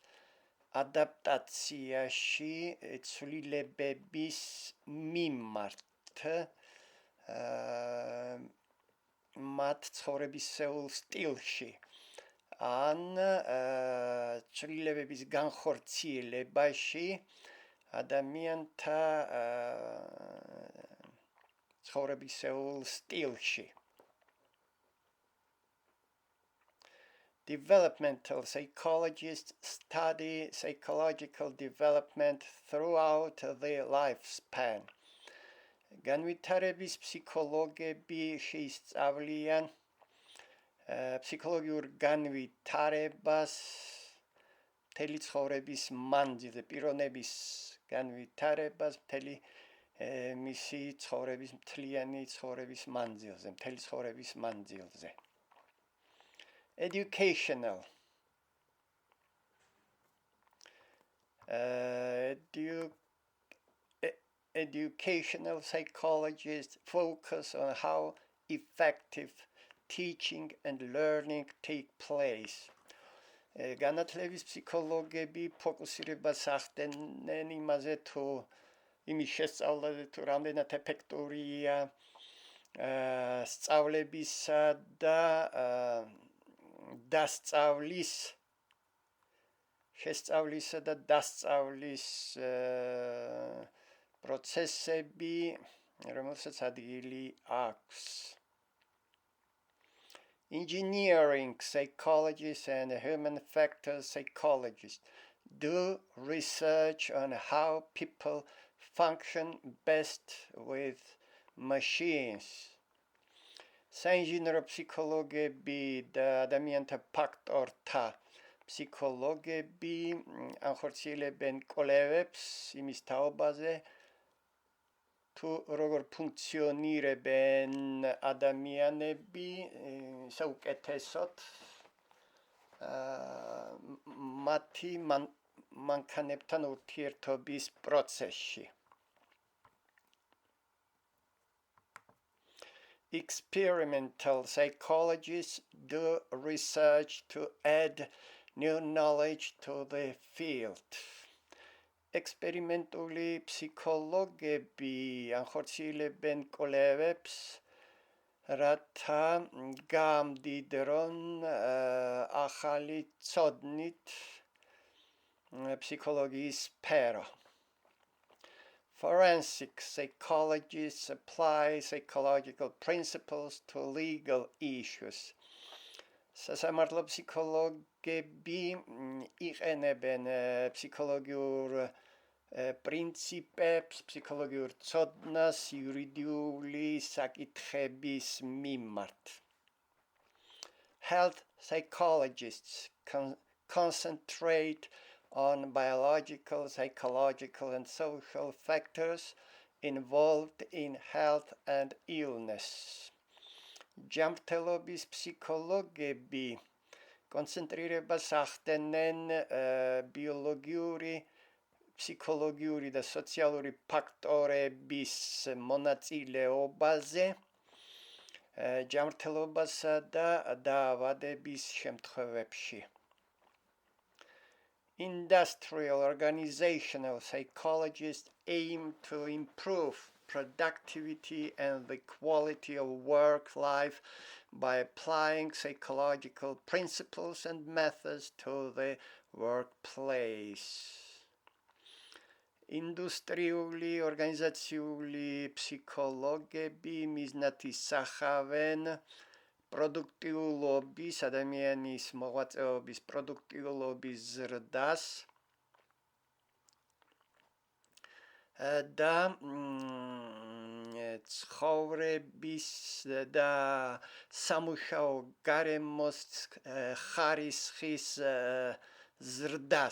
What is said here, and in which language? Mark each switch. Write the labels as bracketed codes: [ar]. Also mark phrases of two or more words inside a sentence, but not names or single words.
[ka] ადაპტაციაში ცვლილებების მიმართ მათ ცხოვრებისეულ სტილში ან ცვლილებების განხორციელებაში ადამიანთა ცხოვრებისეულ სტილში. [en] Developmental psychologists study psychological development throughout their lifespan. [ka] განვითარების ფსიქოლოგები შეისწავლიან ფსიქოლოგიურ განვითარებას მთელი ცხოვრების მანძილზე, პიროვნების განვითარებას მთელი მისი ცხოვრების მთლიანი ცხოვრების მანძილზე, მთელი ცხოვრების მანძილზე. [en] Educational Educational psychologists focus on how effective teaching and learning take place. [ka] განათლების ფსიქოლოგები ფოკუსირებას ახდენენ იმაზე თუ იმის შესწავლაზე თუ რამდენად ეფექტურია სწავლებისა და დასწავლის შესწავლისა და დასწავლის პროცესები, რომელსაც ადგილი აქვს. [en] Engineering psychologists and human factors psychologists do research on how people function best with machines. [ka] საინჟინრო ფსიქოლოგები და ადამიანთა ფაქტორთა ფსიქოლოგები ახორციელებენ კვლევებს იმის თაობაზე თუ როგორ ფუნქციონირებენ ადამიანები საუკეთესოდ მათი მანქანებთან ურთიერთობის პროცესში. [en] Experimental psychologists do research to add new knowledge to the field. [ka] Experimentally ფსიქოლოგები ახორციელებენ კვლევებს, რათა გამდიდრონ ახალი ცოდნით ფსიქოლოგიის სფერო. [en] Forensic psychologists apply psychological principles to legal issues. [ka] სასამართლო ფსიქოლოგები იყენებენ ფსიქოლოგიურ პრინციპებს, ფსიქოლოგიურ ცოდნას იურიდიული საკითხების მიმართ. [en] Health psychologists concentrate on biological, psychological, and social factors involved in health and illness. [ka] ჯანმრთელობის ფსიქოლოგები კონცენტრირებას ახდენენ ბიოლოგიური, ფსიქოლოგიური და სოციალური ფაქტორების მონაწილეობაზე ჯანმრთელობასა და დაავადების შემთხვევებში. [en] Industrial organizational psychologists aim to improve productivity and the quality of work life by applying psychological principles and methods to the workplace. [ka] Industrიული ორგანიზაციული ფსიქოლოგები მიზნად ისახავენ პროდუქტიულობის, ადამიანის მოღვაწეობის პროდუქტიულობის ზრდას და ცხოვრების და სამუშაო გარემოს ხარისხის ზრდას.